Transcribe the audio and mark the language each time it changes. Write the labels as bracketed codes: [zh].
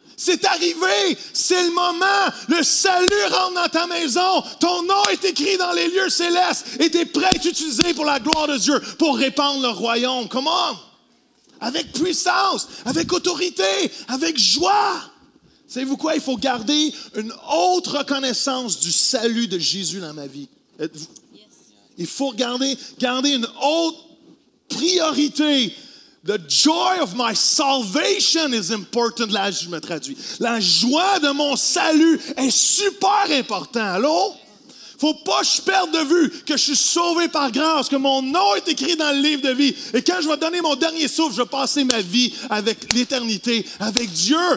[fr] C'est arrivé, c'est le moment, le salut rentre dans ta maison, ton nom est écrit dans les lieux célestes et tu es prêt à être utilisé pour la gloire de Dieu, pour répandre le royaume. Comment? Avec puissance, avec autorité, avec joie. Savez-vous quoi? Il faut garder une haute reconnaissance du salut de Jésus dans ma vie. Il faut garder une haute priorité. [en] The joy of my salvation is important. [fr] Là, je me traduis. La joie de mon salut est super important. Allô? Faut pas que je perde de vue que je suis sauvé par grâce, que mon nom est écrit dans le livre de vie. Et quand je vais donner mon dernier souffle, je vais passer ma vie avec l'éternité, avec Dieu.